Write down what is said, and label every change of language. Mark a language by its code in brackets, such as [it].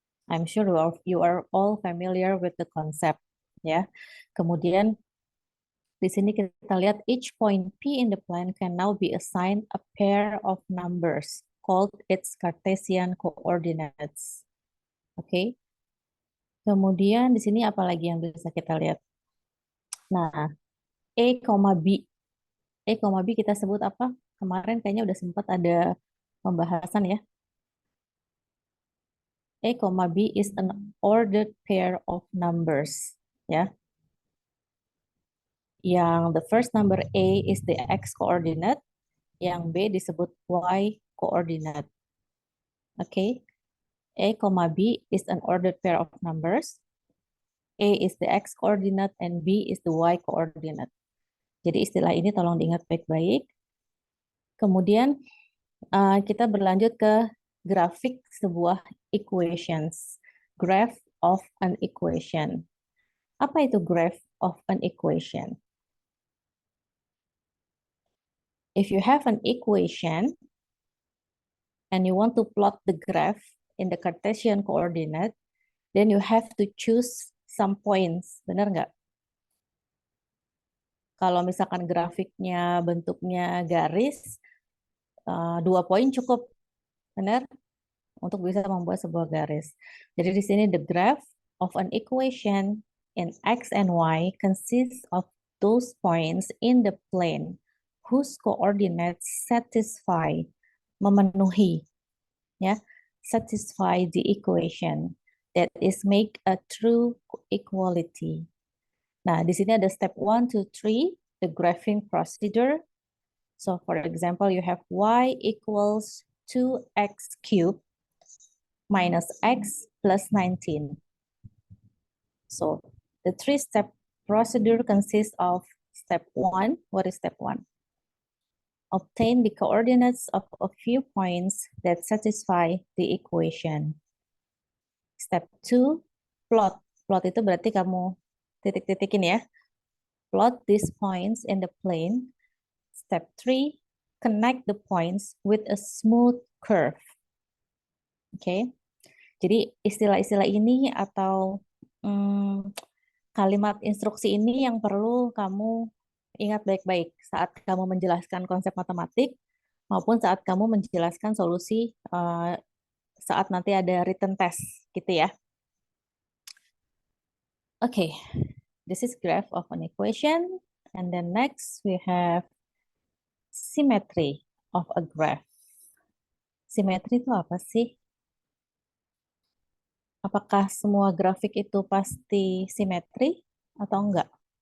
[en] I'm sure you are all familiar with the concept. Ya. [id] Kemudian di sini kita lihat [en] each point P in the plan can now be assigned a pair of numbers called its Cartesian coordinates. Oke. [id] Kemudian di sini apa lagi yang bisa kita lihat? Nah, A, B. A, B kita sebut apa? Kemarin kayaknya udah sempat ada pembahasan ya. [en] A, B is an ordered pair of numbers. Ya. Yang the first number A is the x coordinate, [id] yang B disebut [en] y coordinate. Oke. A, B is an ordered pair of numbers. A is the X coordinate and B is the Y coordinate. [id] Jadi istilah ini tolong diingat baik-baik. Kemudian kita berlanjut ke grafik sebuah equations. [en] Graph of an equation. [id] Apa itu [en] graph of an equation? If you have an equation and you want to plot the graph in the Cartesian coordinate, then you have to choose some points. [id] Benar nggak? Kalau misalkan grafiknya bentuknya garis, 2 poin cukup, benar? Untuk bisa membuat sebuah garis. [en] Jadi di sini the graph of an equation in X and Y consists of those points in the plane whose coordinates satisfy, memenuhi, ya, satisfy the equation that is make a true equality. [id] Nah, di sini ada [en] step 1, 2, 3, the graphing procedure. So for example, you have y equals 2x cubed minus x plus 19. So the 3-step procedure consists of step 1. What is step 1? Obtain the coordinates of a few points that satisfy the equation. Step 2, plot. [id] Plot itu berarti kamu titik-titikin ya. [en] Plot these points in the plane. Step 3, connect the points with a smooth curve. Oke. [id] Jadi istilah-istilah ini atau kalimat instruksi ini yang perlu kamu ingat baik-baik saat kamu menjelaskan konsep matematik maupun saat kamu menjelaskan solusi saat nanti ada written test gitu ya. [en] Okay, this is graph of an equation, and then next we have symmetry of a graph. [id] Symmetry itu apa sih? Apakah semua grafik itu pasti simetri atau enggak?